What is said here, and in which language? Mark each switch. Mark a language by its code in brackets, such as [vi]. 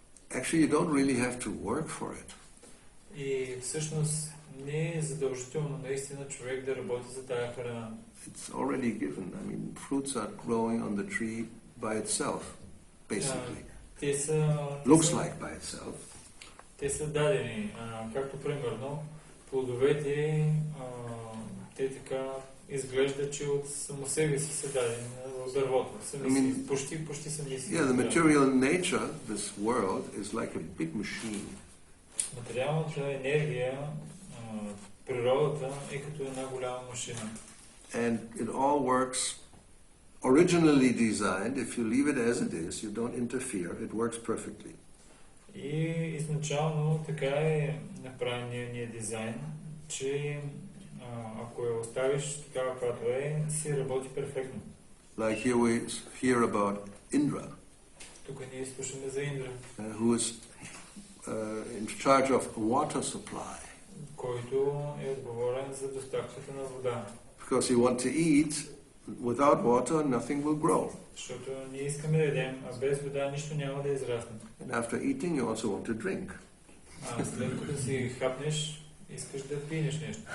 [en] Actually, you don't really have to work for it. [bg] И всъщност не е задължително наистина човек да работи за тая храна. [en] It's already given. I mean, fruits are growing on the tree by itself, basically. Looks like by itself. [bg] Те са дадени. Както примерно, плодовете, те така изглеждат, че от само себе си са дадени в дървото. Почти сами си. [en] Yeah, the material nature, this world, is like a big machine. [bg] Материалната енергия, природата е като една голяма машина. [en] And it all works originally designed. If you leave it as it is, you don't interfere. It works perfectly. [bg] И изначално така е направения дизайн, че ако я оставиш такава, каквато е, си работи перфектно. [en] Like here we hear about Indra. [bg] Тук ние слушаме за Индра, [en] who is in charge of water supply. [bg] Който е отговорен за доставката на вода. [en] Because you want to eat, without water nothing will grow. [bg] Защото ние искаме да ядем, а без вода нищо няма да израсне. [en] And after eating you also want to drink. [bg] След като си хапнеш, искаш да пиеш нещо.